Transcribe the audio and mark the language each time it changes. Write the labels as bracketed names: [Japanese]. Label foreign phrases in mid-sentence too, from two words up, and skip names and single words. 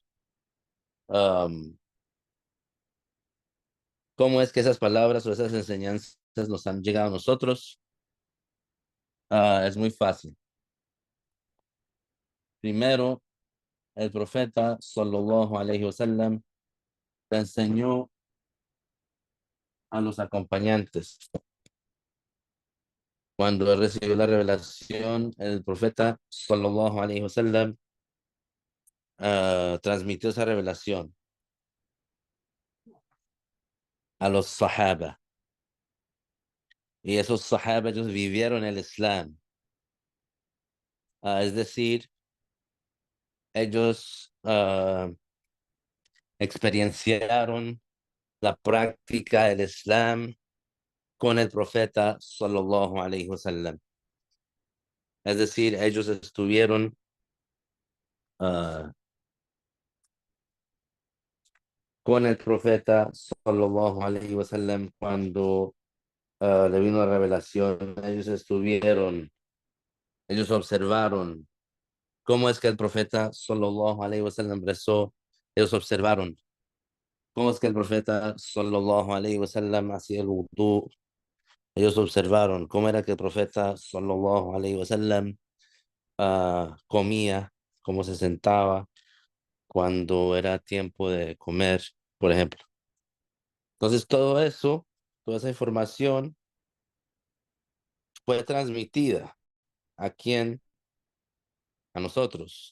[Spanish] Am, ¿Cómo es que esas palabras o esas enseñanzas nos han llegado a nosotros? Es muy fácil. Primero, el profeta [Arabic] صلى الله عليه وسلم [Spanish] le enseñó a los acompañantes. Cuando él recibió la revelación, el profeta [Arabic] صلى الله عليه وسلم [Spanish] transmitió esa revelación a los sahaba. Y esos sahaba, ellos vivieron el Islam. Es decir, ellos experienciaron la práctica del Islam con el profeta [Arabic] صلى الله عليه وسلم. [Spanish] Es decir, ellos estuvieron ah, con el profeta [Arabic] صلى الله عليه وسلم [Spanish] cuando le vino la revelación. Ellos observaron cómo es que el profeta [Arabic] صلى الله عليه وسلم [Spanish] rezó. Ellos observaron cómo es que el profeta [Arabic] صلى الله عليه وسلم [Spanish] hacía el wudu. Ellos observaron cómo era que el profeta [Arabic] صلى الله عليه وسلم [Spanish] comía, cómo se sentaba cuando era tiempo de comer, por ejemplo. Entonces, todo eso, toda esa información fue transmitida a quién, a nosotros.